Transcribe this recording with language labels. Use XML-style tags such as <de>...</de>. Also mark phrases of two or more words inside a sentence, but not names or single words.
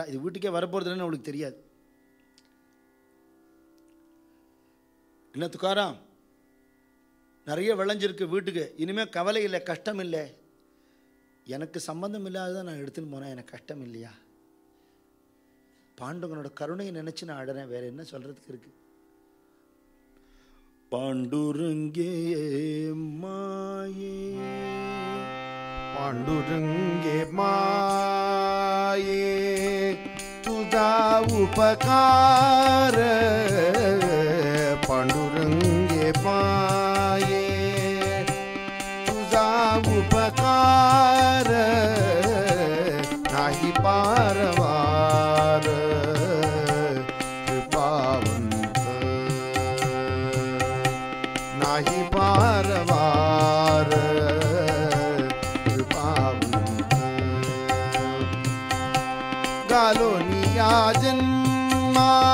<ta>இது வீட்டுக்கே வரப்போகிறதுன்னு அவளுக்கு தெரியாது. என்ன துக்காராம், நிறைய விளைஞ்சிருக்கு வீட்டுக்கு, இனிமேல் கவலை இல்லை, கஷ்டம் இல்லை. எனக்கு சம்பந்தம் இல்லாததான் நான் எடுத்துன்னு போனேன், எனக்கு கஷ்டம் இல்லையா? பாண்டவனோட கருணையை நினச்சி நான் அழறேன், வேற என்ன சொல்கிறதுக்கு இருக்கு?</ta> <mr>पांडुरंगे माये पांडुरंगे माये तुझा उपकार पांडुरंगे माये तुझा उपकार नाही पारवार नाही पारवार कृपावंत गालोनिया जन्मा</mr>